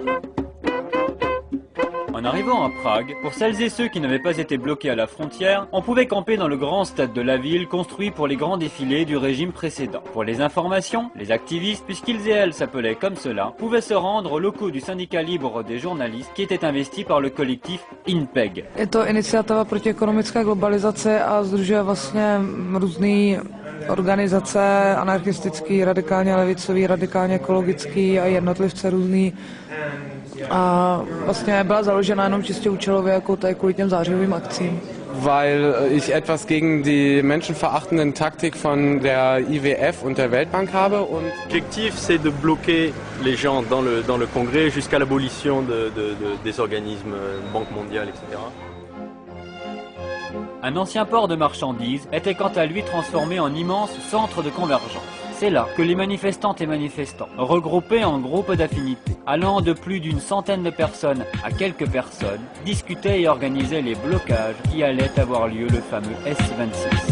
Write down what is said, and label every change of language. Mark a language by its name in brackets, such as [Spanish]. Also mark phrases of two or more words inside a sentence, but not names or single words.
[French] En arrivant à Prague, pour celles et ceux qui n'avaient pas été bloqués à la frontière, on pouvait camper dans le grand stade de la ville construit pour les grands défilés du régime précédent. Pour les informations, les activistes, puisqu'ils et elles s'appelaient comme cela, pouvaient se rendre aux locaux du syndicat libre des journalistes qui était investi par le collectif INPEG. [Czech] Je to iniciativa proti ekonomické globalizace a sdružuje vlastně různé organizace, anarchistický, radikálně levicový, radikálně ekologický a jednotlivce různý. A vlastně byla založena jenom čistě účelově jako tady kvůli těm zářivým akcím. [German] Weil ich etwas gegen die menschenverachtenden Taktik von der IWF und der Weltbank habe. [French] L'objectif, c'est de bloquer les gens dans le congrès jusqu'à l'abolition des organismes, Banque mondiale, etc. Un ancien port de marchandises était quant à lui transformé en immense centre de convergence. C'est là que les manifestantes et manifestants, regroupés en groupes d'affinité, allant de plus d'une centaine de personnes à quelques personnes, discutaient et organisaient les blocages qui allaient avoir lieu le fameux S26.